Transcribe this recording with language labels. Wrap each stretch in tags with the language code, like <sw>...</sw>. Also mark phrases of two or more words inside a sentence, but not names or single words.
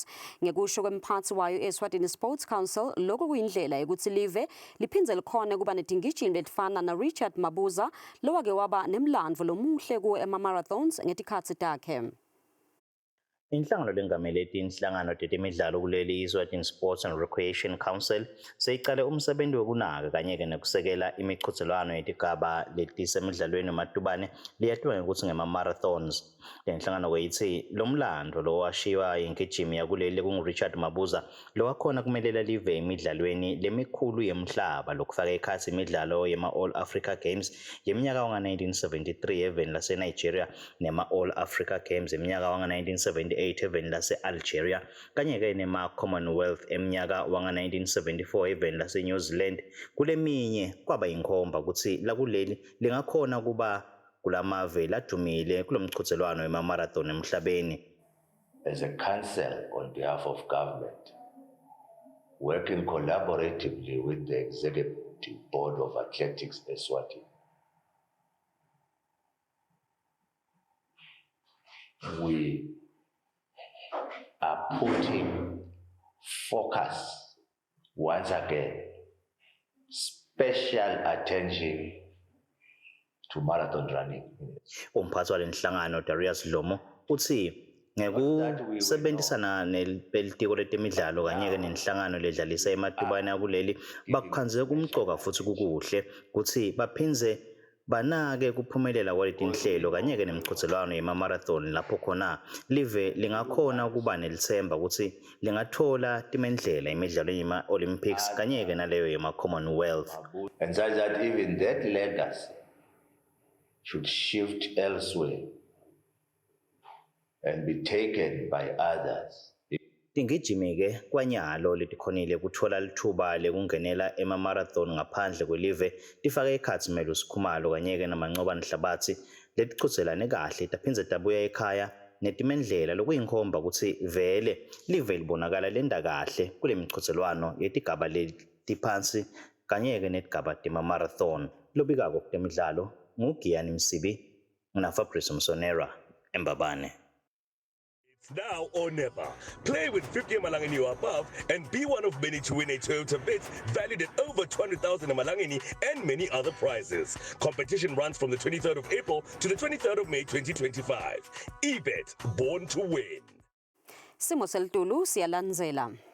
<ss>Ngekusho kwemphatsi wayo eEswatini Sports Council lokho kuyindlela yokuthi live liphindze likhone kuba netingijimi letifana na Richard Mabuza lowake waba nemlandvo lomuhle ku ema-marathons ngetikhatsi takhe. Inhlangano lengamele tinhlangano tetemidlalo kuleli iEswatini Sports and Recreation Council seyiqale umsebenzi wokunaka kanye-ke nekusekela imichudzelwano yetigaba letisemidlalweni ematubane liyatiwa ngokuthi ngema-marathons. Le nhlangano ithi lo mlando lo washiwa ingijimi yakuleli kungu-Richard Mabuza lo wakhona kumelela live emidlalweni lemikhulu yemhlaba lokufaka ekhathi imidlalo yema-All Africa Games yeminyaka wanga-1973 eveni lase-Nigeria nema-All Africa Games yeminyaka wanga-1978 eveni lase-Algeria kanye-ke nema-Commonwealth eminyaka wanga-1974 eveni lase-New Zealand. Kule minye kwaba inkhomba ukuthi lakuleli lingakhona kuba kulamave ladumile kulomchudzelwano wema-marathon emhlabeni.</ss> <en>As a council on behalf of government, working collaboratively with the Executive Board of Athletics Eswatini, we are putting focus once again, special attention to marathon running.</en> <ss>Umphathi walenhlangano Darius Lomo uthi ngekusebenzisana nelitiko letemidlalo kanye-ke nenhlangano ledlalisa ematubane akuleli bakukhanze kumcoka futhi kukuhle ukuthi baphindze banake kuphumelela kwaletinhlelo kanye-ke nemichudzelwano yema-marathon lapho khona live lingakhona ukuba nelithemba ukuthi lingathola timendlela emidlalweni yema-Olympics kanye-ke naleyo yema-Commonwealth.</ss> <en>And such that even that legacy should shift elsewhere and be taken by others.</en> <ss>Tingijimi-ke kwanyalo letikhonile kuthola lithuba lekungenela ema-marathon ngaphandle kwelive tifake ekhatsi Melusi Khumalo kanye-ke naMancobane Hlabathi letichudzelane kahle taphindze tabuya ekhaya netimendlela lokuyinkhomba ukuthi vele live libonakala lenda kahle kule michudzelwano yetigaba letiphansi kanye-ke netigaba tema-marathon. Lobikako kutemidlalo nguGiyani Msibi naFabrice Msonera eMbabane.</ss> <en>It's now or never. Play with 50 Malangeni or above and be one of many to win a Toyota Vitz valued at over 200,000 Malangeni and many other prizes. Competition runs from the 23rd of April to the 23rd of May 2025. eBet, born to win.</en> <ss>Simo selitulu siyalandzela.</ss>